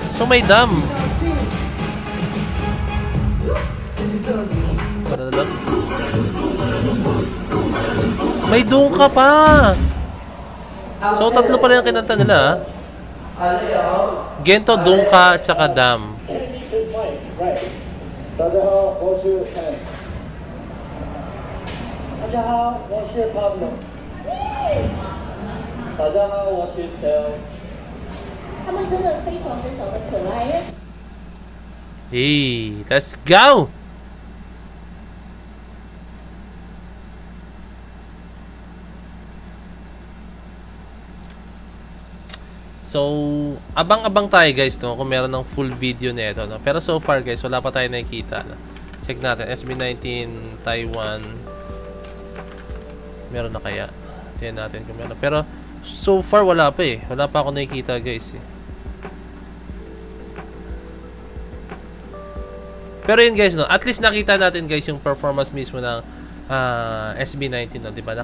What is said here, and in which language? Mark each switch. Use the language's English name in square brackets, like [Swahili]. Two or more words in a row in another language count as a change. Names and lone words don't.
[Filipino] So, may dam. May dungka pa. So, tatlo pala yung kinanta nila. Gento, dungka, at saka dam. [Chinese] 大家好，我是 Ken。大家好，我是 Pablo。大家好，我是 Stella。他们真的非常非常的可爱。 [English] Hey, let's go! [Filipino] So, abang-abang tayo guys, no, kung meron ng full video nito, no. Pero so far guys, wala pa tayo nakikita, no. Check natin, SB19 Taiwan. Meron na kaya? Tingnan natin kung meron. Pero so far wala pa eh. Wala pa ako nakikita guys eh. Pero yun guys, no, at least nakita natin guys yung performance mismo ng SB19, no, diba?